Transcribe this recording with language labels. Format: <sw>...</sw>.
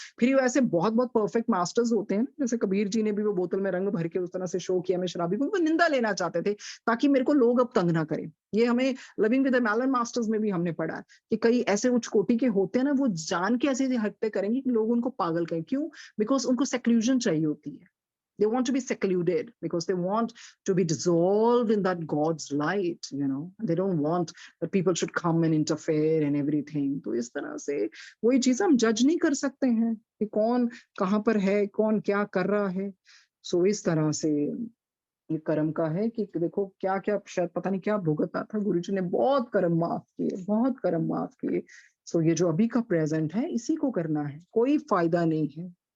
<hi>फिर वैसे बहुत बहुत परफेक्ट मास्टर्स होते हैं ना, जैसे कबीर जी ने भी वो बोतल में रंग भर के उस तरह से शो किया, मैं शराबी को, वो निंदा लेना चाहते थे ताकि मेरे को लोग अब तंग ना करें। ये हमें living with the melon masters में भी हमने पढ़ा है कि कई ऐसे उच्च कोटि के होते हैं ना, वो जान के ऐसे हरकतें करेंगे कि लोग उनको पागल कहें। क्यों? बिकॉज उनको सेक्लूजन चाहिए होती है।</hi> <en>They want to be secluded because they want to be dissolved in that God's light, you know. They don't want that people should come and interfere and everything.</en> <hi>तो इस तरह से वही चीज हम जज नहीं कर सकते हैं कि कौन कहाँ पर है, कौन क्या कर रहा है। सो इस तरह से ये कर्म का है कि देखो क्या क्या, शायद पता नहीं क्या भुगता था। गुरुजी ने बहुत कर्म माफ किए, बहुत कर्म माफ किए। सो ये जो अभी का प्रेजेंट है इसी को करना है, कोई फायदा नहीं है।</hi>